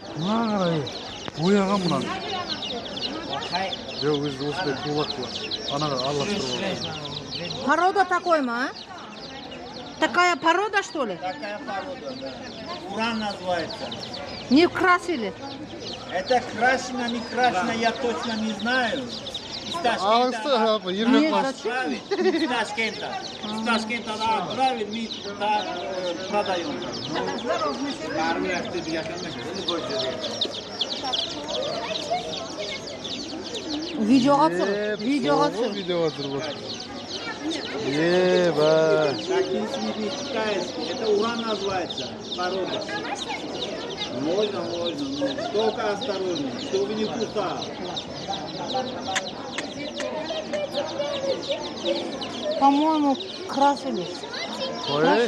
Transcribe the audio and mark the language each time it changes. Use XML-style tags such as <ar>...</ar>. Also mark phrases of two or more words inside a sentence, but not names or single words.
<kk>Мына қарай. Бояған мұнан. Жоқ, өзі осындай тулақ бар. Анаға алластырып.</kk> <ru>Порода такой, ма? Такая порода, что ли? Такая порода, да. Уран называется. Не красили? Это крашено, не крашено, я точно не знаю. Из Ташкента</ru> <kk>Ермек бас.</kk> <ru>отправить. Из Ташкента. Из Ташкента отправить, мы так продаем.</ru> <kk>Видеоға түсір. Видеоға түсір. Видеоға түсір. Еба.</kk> <ru>Такие свиньи китайские. Это уран называется. Порода. Можно. Только осторожно, чтобы не кусал. По-моему, красили. Ой.</ru>